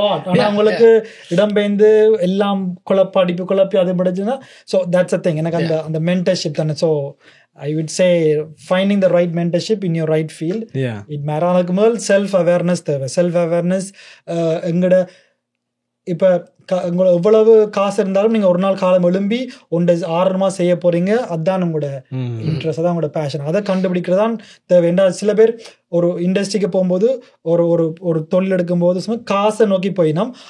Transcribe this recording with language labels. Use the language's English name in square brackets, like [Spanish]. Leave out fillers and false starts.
[Tamil] ஆனால் உங்களுக்கு இடம்பெயர்ந்து எல்லாம் குழப்பி அது படிச்சுன்னா, [English] So that's a thing. [Tamil] எனக்கு அந்த மென்டர்ஷிப் தானே. [English] So I would say finding the right mentorship in your right field. It matters. Self awareness தேவை. [Tamil] செல்ஃப் அவேர்னஸ் எங்கட இப்போ உங்களை எவ்வளவு காசு இருந்தாலும் நீங்கள் ஒரு நாள் காலம் எழும்பி ஒன்றை ஆர்வமாக செய்ய போகிறீங்க, அதுதான் உங்களோட இன்ட்ரெஸ்ட், அதான் உங்களோட பேஷன். அதை கண்டுபிடிக்கிறது தான் தேவை. என்றால் சில பேர் ஒரு இண்டஸ்ட்ரிக்கு போகும்போது ஒரு தொழில் எடுக்கும்போது சும்மா காசை நோக்கி போயினோம்.